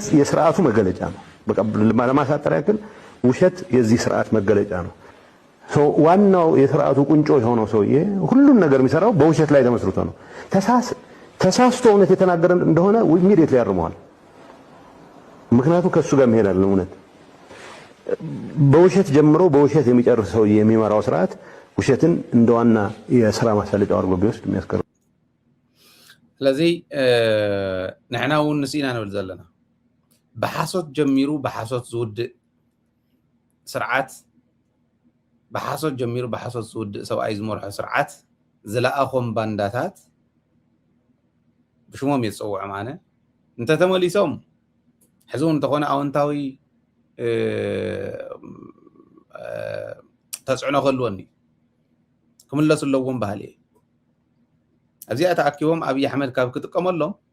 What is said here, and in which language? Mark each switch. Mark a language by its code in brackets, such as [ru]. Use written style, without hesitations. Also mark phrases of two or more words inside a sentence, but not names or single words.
[am] የስርዓቱ መገለጫ ነው በቃ ለማሳጠር ያክል ውሸት የዚህ ስርዓት መገለጫ ነው ዋናው የስርዓቱ ቁንጮ የሆነው ሰውዬ ሁሉን ነገር የሚሰራው በውሸት ላይ ተመስርቶ ነው ተሳስቶ እውነት የተናገረ እንደሆነ ኢሚዲየትሊ ያርመዋል ምክንያቱም ከሱ ጋር መሄዳል እውነት በውሸት ጀምሮ በውሸት የሚጨርስ ሰው የሚመራው ስርዓት ውሸትን እንደዋና የሥራ ማሳለጫው አድርጎ ቢወስድ የሚያስቀር [ti] ስለዚህ ንሕና እውን ንስኢና ንብል ዘለና ብሓሶት ጀሚሩ ብሓሶት ዝውድእ ስርዓት ብሓሶት ጀሚሩ ብሓሶት ዝውድእ ሰብኣይ ዝመርሖ ስርዓት ዝለኣኾም ባንዳታት ብሽሞም የፅውዑ ማነ እንተተመሊሶም ሕዚ እውን እንተኾነ ኣወንታዊ ተፅዕኖ ከልወኒ ክምለሱ ኣለዎም ባህሊ እየ ኣብዚኣ ተኣኪቦም ኣብይ ኣሕመድ ካብ ክጥቀመሎም